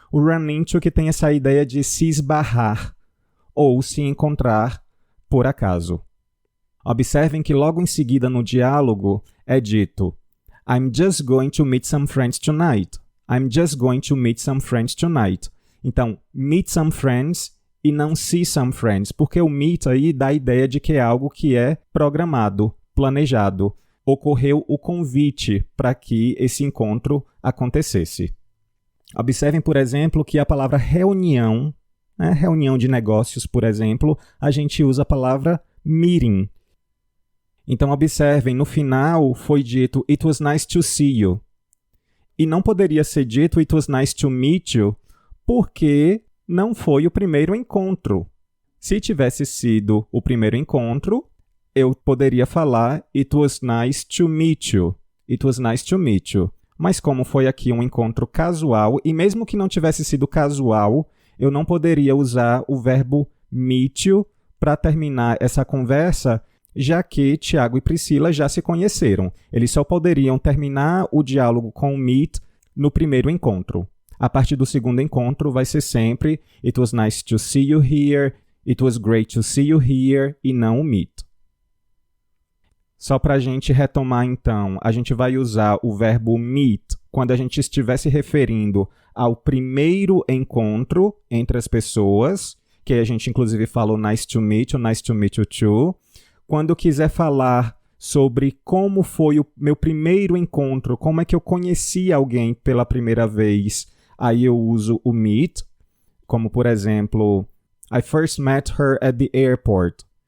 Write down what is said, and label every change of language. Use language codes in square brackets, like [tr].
[pt] O run into que tem essa ideia de se esbarrar ou se encontrar por acaso. Observem que logo em seguida no diálogo é dito [en] I'm just going to meet some friends tonight. I'm just going to meet some friends tonight. [pt] Então, [en] meet some friends [pt] e não [en] see some friends, [pt] porque o meet aí dá a ideia de que é algo que é programado, planejado. Ocorreu o convite para que esse encontro acontecesse. Observem, por exemplo, que a palavra reunião, reunião de negócios, por exemplo, a gente usa a palavra meeting. Então, observem, no final foi dito [en] It was nice to see you. [pt] E não poderia ser dito [en] It was nice to meet you, [pt] porque não foi o primeiro encontro. Se tivesse sido o primeiro encontro, eu poderia falar [en] It was nice to meet you. It was nice to meet you. [pt] Mas como foi aqui um encontro casual, e mesmo que não tivesse sido casual, eu não poderia usar o verbo meet you para terminar essa conversa, já que Tiago e Priscila já se conheceram. Eles só poderiam terminar o diálogo com o meet no primeiro encontro. A partir do segundo encontro vai ser sempre [en] It was nice to see you here, [pt] It was great to see you here, e não o meet. Só para a gente retomar então, a gente vai usar o verbo meet quando a gente estiver se referindo ao primeiro encontro entre as pessoas, que a gente inclusive falou [en] nice to meet you too. [pt] Quando quiser falar sobre como foi o meu primeiro encontro, como é que eu conheci alguém pela primeira vez, aí eu uso o meet, como por exemplo, [en] I first met her at the airport.